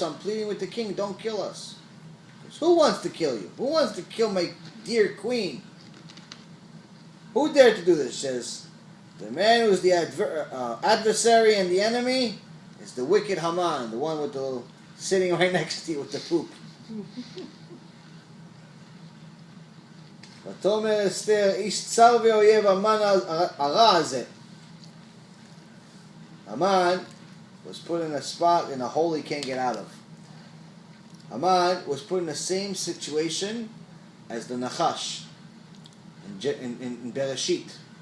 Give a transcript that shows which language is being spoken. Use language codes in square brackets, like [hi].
[en] I'm pleading with the king, don't kill us. Who wants to kill you? Who wants to kill my dear queen? Who dared to do this? Says, the man who's the adversary and the enemy is the wicked Haman, the one with the sitting right next to you with the poop. [he] ותאמר אסתר, איש צר ואויב המן הרע הזה. [en] Haman was put in a spot, in a hole he can't get out of. Haman was put in the same situation as the Nachash in Bereshit.